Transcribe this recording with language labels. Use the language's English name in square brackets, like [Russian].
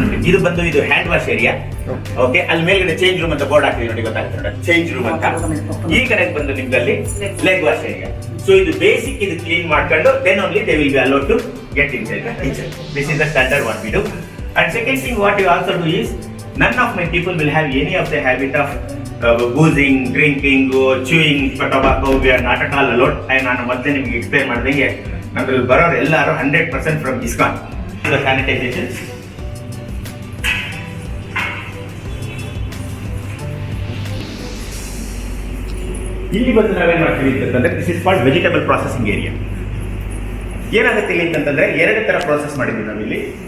[Kannada] ಇದು ಬಂದು ಇದು ಹ್ಯಾಂಡ್ ವಾಶ್ ಏರಿಯಾ. ಓಕೆ, ಅಲ್ಲಿ ಮೇಲ್ಗಡೆ ಚೇಂಜ್ ರೂಮ್ ಅಂತ ಬೋರ್ಡ್ ಹಾಕಿದೀವಿ ನೋಡಿ, ಗೊತ್ತಾಗ್ತದೆ ಚೇಂಜ್ ರೂಮ್ ಅಂತ. ಈ ಕಡೆ ಬಂದು ನಿಮ್ದಲ್ಲಿ ಲೆಗ್ ವಾಶ್ ಏರಿಯಾ. ಸೊ ಇದು ಬೇಸಿಕ್, ಇದು ಕ್ಲೀನ್ ಮಾಡ್ಕೊಂಡು [English] Then only they will be allowed to get inside the kitchen. This is the standard what we do. [Kannada] And second thing what you also do is [English] none of my people will have any of the habit of boozing, drinking, chewing tobacco. We are not at all allowed. [Kannada] ನಾನು ಮೊದಲೇ ನಿಮಗೆ explain ಮಾಡಿದಂಗೆ ನಮ್ಮಲ್ಲಿ ಬರೋರು ಎಲ್ಲರೂ 100% from ISKCON. [English] The sanitization. [Kannada] ಇಲ್ಲಿ ಬಂದು ನಾವೇನ್ ಮಾಡ್ತೀವಿ ಅಂತಂದ್ರೆ [English] This is called vegetable processing area. [Kannada] ಏನಾಗುತ್ತೆ ಇಲ್ಲಿ ಅಂತಂದ್ರೆ 2 ತರ ಪ್ರಾಸೆಸ್ ಮಾಡಿದ್ವಿ ನಾವಿಲ್ಲಿ.